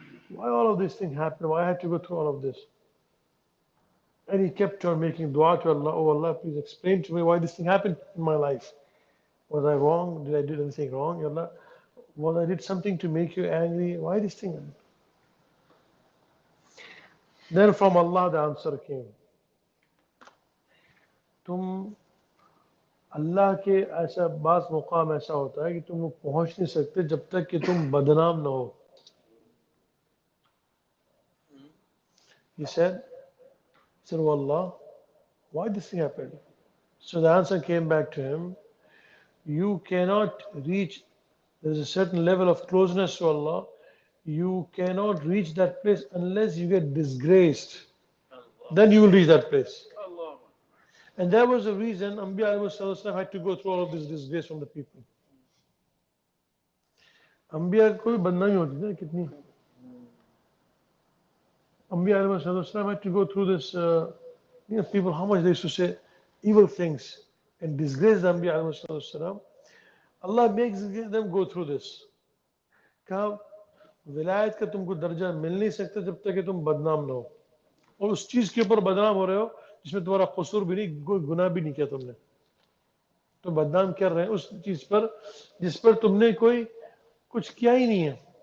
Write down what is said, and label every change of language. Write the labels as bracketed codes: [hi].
[en] why all of this thing happened? Why I had to go through all of this? And he kept on making dua to Allah. Oh Allah, please explain to me why this thing happened in my life. Was I wrong? Did I do anything wrong? Ya Allah, was I did something to make you angry? Why this thing? Then from Allah the answer came. [hi] तुम अल्लाह के ऐसा बास मुकाम ऐसा होता है कि तुम लोग पहुंच नहीं सकते जब तक कि तुम बदनाम ना हो. [en] He said, "Oh Allah, why this thing happened?" So the answer came back to him. You cannot reach. There is a certain level of closeness to Allah. You cannot reach that place unless you get disgraced. Then you will reach that place. And that was the reason Anbiya ﷺ had to go through all of this disgrace from the people. [hi] Anbiya को भी बदनामी होती थी ना कितनी. [en] Anbiya ﷺ had to go through this. People, how much they used to say evil things and disgrace the Anbiya ﷺ. Allah makes them go through this. [hi] कहा विलायत का तुमको दर्जा मिल नहीं सकता जब तक कि तुम बदनाम ना हो. और उस चीज के ऊपर बदनाम हो रहे हो जिसमें तुम्हारा कसूर भी नहीं, कोई गुनाह भी नहीं किया तुमने. तो बदनाम कर रहे हैं उस चीज पर जिस पर तुमने कोई कुछ किया ही नहीं है.